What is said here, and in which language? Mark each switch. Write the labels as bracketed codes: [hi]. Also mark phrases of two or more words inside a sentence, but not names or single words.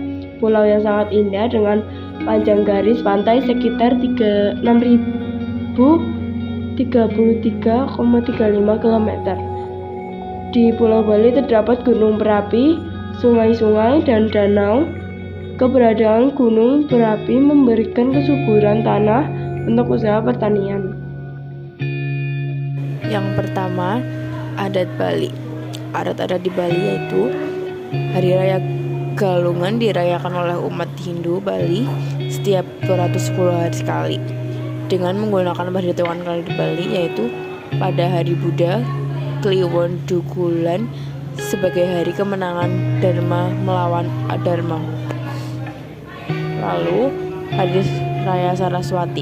[id] Pulau yang sangat indah dengan panjang garis pantai sekitar 6.033,35 km. Di Pulau Bali terdapat gunung berapi, sungai-sungai, dan danau. Keberadaan gunung berapi memberikan kesuburan tanah untuk usaha pertanian. Yang pertama, adat Bali. Adat-adat di Bali yaitu Hari Raya Galungan dirayakan oleh umat Hindu Bali setiap 210 hari sekali dengan menggunakan perhitungan kalender di Bali, yaitu pada hari Buddha Kliwon Dukulan sebagai hari kemenangan Dharma melawan Adharma. Lalu Hari Raya Saraswati.